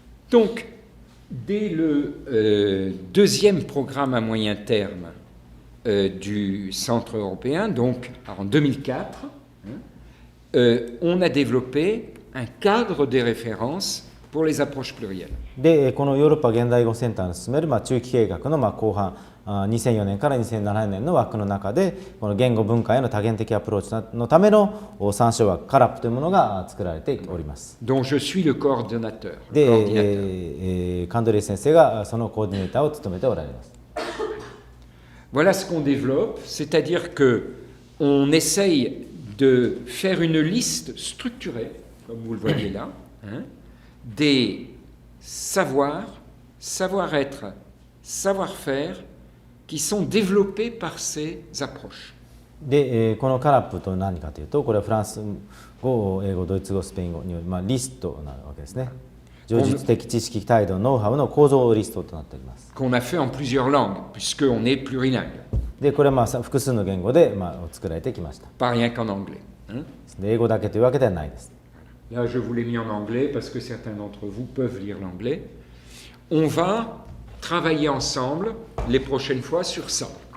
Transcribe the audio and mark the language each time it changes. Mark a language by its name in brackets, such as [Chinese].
[French] Donc, dès le deuxième programme à moyen terme du Centre européen, donc en 2004, on a développé un cadre des références pour les approches plurielles. [Japanese] でこのヨーロッパ現代語センターの進める中期計画の後半2004年から2007年の枠の中でこの言語文化への多元的アプローチのための参照枠カラップというものが作られております。 [French] dont je suis le coordonnateur. [Japanese] で、カンドレイ先生がそのコーディネーターを務めておられます。 [French] Voilà ce qu'on développe, c'est-à-dire que on essaye de faire une liste structurée, comme vous le voyez là, des savoirs, savoir-être, savoir-faire qui sont développés par ces approches. [Japanese] で、このカラップと何かというと、これはフランス語、英語、ドイツ語、スペイン語によるリストなわけですね。叙述的知識、態度、ノウハウの構造リストとなっております。 [French] Qu'on a fait en plusieurs langues, puisqu'on est plurilingue. [Japanese] で、これは複数の言語で作られてきました。 [French] Pas rien qu'en anglais. [Japanese] で英語だけというわけではないです。 [French] Là, je vous l'ai mis en anglais parce que certains d'entre vous peuvent lire l'anglais. On va travailler ensemble les prochaines fois sur ça.